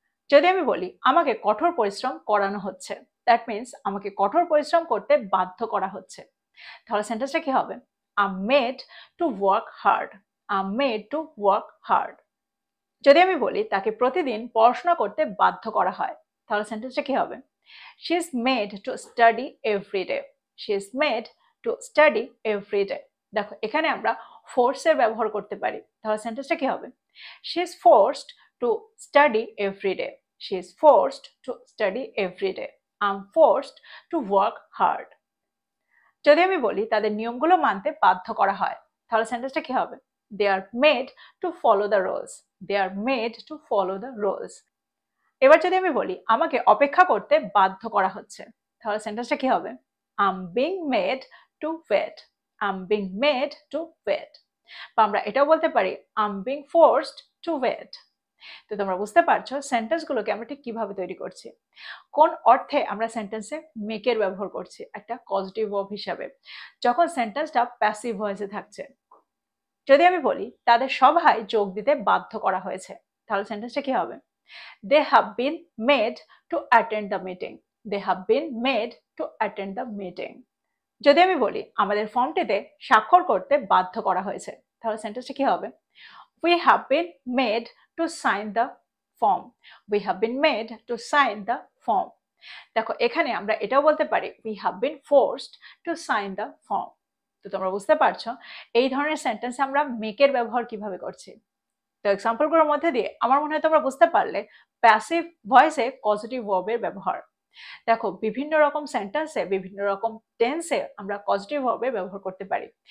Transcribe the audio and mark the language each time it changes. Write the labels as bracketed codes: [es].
[bn] যদি আমি বলি আমাকে কঠোর পরিশ্রম করানো হচ্ছে, দ্যাট মিনস আমাকে কঠোর পরিশ্রম করতে বাধ্য করা হচ্ছে, তাহলে সেন্টেন্সটা কি হবে? [en] I'm made to work hard. I'm made to work hard. [bn] যদি আমি বলি তাকে প্রতিদিন পড়াশোনা করতে বাধ্য করা হয়, তাহলে সেন্টেন্সটা কি হবে? [en] She is made to study every day. She is made to study every day. [bn] দেখো, এখানে আমরা ফোর্স এর ব্যবহার করতে পারি, তাহলে সেন্টেন্সটা কি হবে? [en] She is forced to study every day. She is forced to study every day. I'm forced to work hard. [bn] যদি আমি বলি তাদের নিয়মগুলো মানতে বাধ্য করা হয়, তাহলে সেন্টেন্সটা কি হবে? [en] They are made to follow the rules. They are made to follow the rules. [bn] এবার যদি আমি বলি আমাকে অপেক্ষা করতে বাধ্য করা হচ্ছে, তাহলে সেন্টেন্সটা কি হবে? [en] I'm being made to wait. I'm being made to wait. [bn] বা আমরা এটাও বলতে পারি [en] I'm being forced to wait. [bn] তো তোমরা বুঝতে পারছো সেন্টেন্সগুলোকে আমরা ঠিক কিভাবে তৈরি করছি, কোন অর্থে আমরা সেন্টেন্সে মেকের ব্যবহার করছি একটা পজিটিভ ভার্ব হিসাবে, যখন সেন্টেন্সটা প্যাসিভ ভয়েসে থাকছে। যদি আমি বলি তাদের সভায় যোগ দিতে বাধ্য করা হয়েছে, তাহলে সেন্টেন্সটা কি হবে? [en] They have been made to attend the meeting. They have been made to attend the meeting. [bn] যদি আমি বলি আমাদের ফর্মটিতে স্বাক্ষর করতে বাধ্য করা হয়েছে, তাহলে সেন্টেন্সটা কি হবে? [en] We have been made to sign the form. We have been made to sign the form. [bn] দেখো, এখানে আমরা এটাও বলতে পারি [en] we have been forced to sign the form. [bn] তো তোমরা বুঝতে পারছো এই ধরনের সেন্টেন্স আমরা মেকের ব্যবহার কিভাবে করছি। তো এক্সাম্পলগুলোর মধ্যে দিয়ে আমার মনে হয় তোমরা বুঝতে পারলে প্যাসিভ ভয়েসে পজিটিভ ভার্বের ব্যবহার। দেখো, বিভিন্ন রকম সেন্টেন্সে বিভিন্ন রকম টেন্সে আমরা পজিটিভ ভার্বের ব্যবহার করতে পারি।